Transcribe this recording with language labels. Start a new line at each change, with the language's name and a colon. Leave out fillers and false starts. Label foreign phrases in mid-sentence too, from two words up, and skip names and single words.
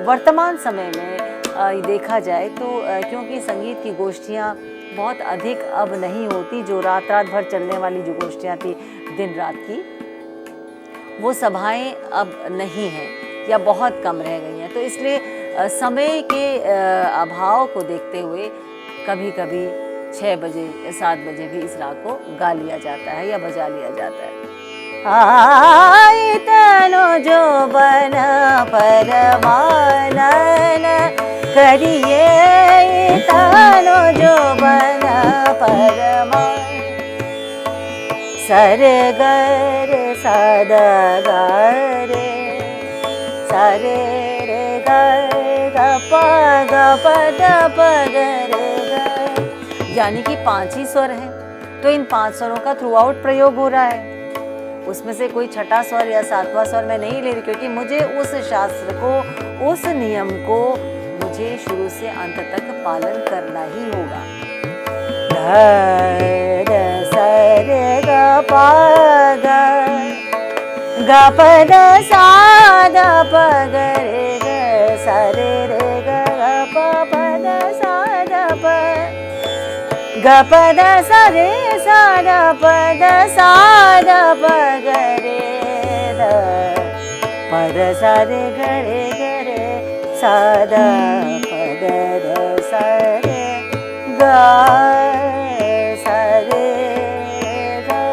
Hindi: वर्तमान समय में देखा जाए तो क्योंकि संगीत की गोष्ठियाँ बहुत अधिक अब नहीं होती, जो रात रात भर चलने वाली जो गोष्ठियाँ थी दिन रात की, वो सभाएं अब नहीं हैं या बहुत कम रह गई हैं, तो इसलिए समय के अभाव को देखते हुए कभी कभी 6 बजे या 7 बजे भी इस राग को गा लिया जाता है या बजा लिया जाता है। इतनो जो बना परमानन करिए, इतनो जो बना परमान। सरे ग रे सा द ग रे, सरे रे ग ग प द प ग रे ग, यानी कि 5 ही स्वर हैं, तो इन 5 स्वरों का थ्रू आउट प्रयोग हो रहा है। उसमें से कोई छठा स्वर या 7वां स्वर मैं नहीं ले रही, क्योंकि मुझे उस शास्त्र को, उस नियम को मुझे शुरू से अंत तक पालन करना ही होगा। ध स रे ग प ग, ग प द सा द प ग रे ग, स रे रे ग प प द सा द प, ग प द सा रे सा द प द सा द प ग रे द, प द सा रे ग रे ग रे, सा द प द द सा रे ग, सा रे ग